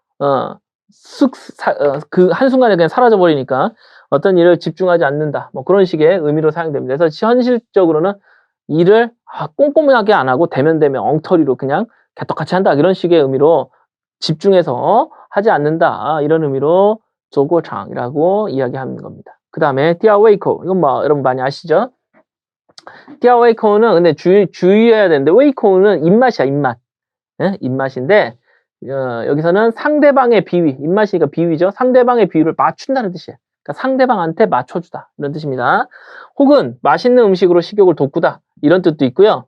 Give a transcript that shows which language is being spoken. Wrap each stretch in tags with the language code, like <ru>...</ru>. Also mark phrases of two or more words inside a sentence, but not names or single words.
<ko>그 한순간에 그냥 사라져버리니까 어떤 일을 집중하지 않는다. 뭐 그런 식의 의미로 사용됩니다. 그래서 현실적으로는 일을 꼼꼼하게 안 하고 대면대면 엉터리로 그냥 개떡같이 한다. 이런 식의 의미로 집중해서 하지 않는다. 이런 의미로</ko> <zh>走过场</zh> <ko>이라고 이야기하는 겁니다. 그 다음에</ko> <zh>第二胃口</zh> <ko>이건 뭐 여러분 많이 아시죠?</ko> <zh>第二胃口</zh> <ko>는 근데 주의해야 되는데 胃口 는 입맛이야. 입맛. 예? 입맛인데 여기서는 상대방의 비위, 입맛이니까 비위죠. 상대방의 비위를 맞춘다는 뜻이에요. 그러니까 상대방한테 맞춰주다 이런 뜻입니다. 혹은 맛있는 음식으로 식욕을 돋구다 이런 뜻도 있고요.</ko>